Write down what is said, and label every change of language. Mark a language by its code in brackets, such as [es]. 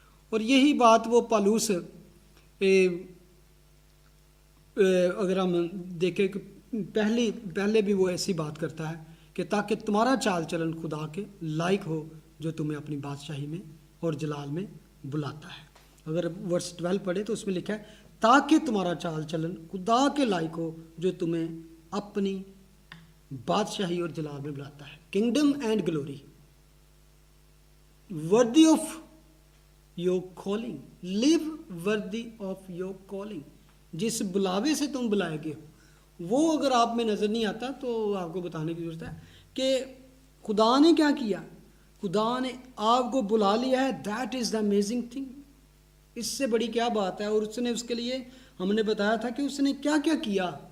[ur] اور یہی بات وہ پالوس, اگر ہم دیکھیں کہ پہلے بھی وہ ایسی بات کرتا ہے کہ تاکہ تمہارا چال چلن خدا کے لائق ہو, جو تمہیں اپنی بادشاہی میں اور جلال میں بلاتا ہے. اگر ورس 12 پڑھے تو اس میں لکھا ہے تاکہ تمہارا چال چلن خدا کے لائق ہو جو تمہیں اپنی بادشاہی اور جلال میں بلاتا ہے. [en] Kingdom and glory worthy of your calling. live worthy of your calling. [ur] جس بلاوے سے تم بلائے گئے ہو وہ اگر آپ میں نظر نہیں آتا تو آپ کو بتانے کی ضرورت ہے کہ خدا نے کیا کیا. خدا نے آپ کو بلا لیا ہے. [en] That is the amazing thing. [ur] اس سے بڑی کیا بات ہے. اور اس نے اس کے لیے ہم نے بتایا تھا کہ اس نے کیا کیا کیا.